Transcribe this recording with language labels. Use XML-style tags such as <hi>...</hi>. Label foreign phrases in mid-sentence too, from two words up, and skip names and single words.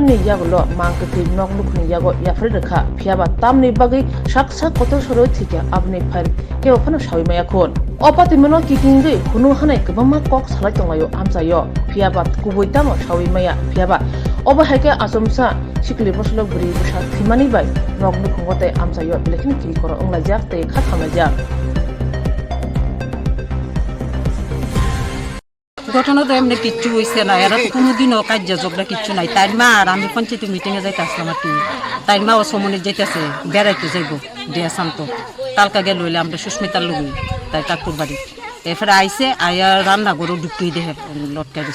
<trp>ni yagulo mangkati nok lukni yago yafri rekha phiaba tamni bagi saksa kotor soro thike abni file ke ophano sawi maya khon opati mono kikingi khunu hanai kebama kok salai tonglayo amsayo phiaba kuboi tamo sawi maya phiaba oba haike asomsa sikli boslo buri busa thimani bai nok lukhungote amsayo lekin ki koro ongla jak te khathamna jak</trp> <bn>ঘটনা তো এমনি কিচ্ছু হয়েছে না এরা তো কোনোদিনও কার্য যোগটা কিচ্ছু নাই তাই মা আর আমি পঞ্চায়েত মিটিংয়ে যাইতে আসলাম আর কি তাই মা ও সমনে যাইতেছে বেড়াইতে যাইব দিয়া শান্ত কালকা গেল হইলে আমরা সুস্মিতার লোক তাই কাকুর বাড়ি এরপরে আইসে আয়া রান্না করে ঢুকিয়ে দেখে লটকা দিচ্ছে</bn>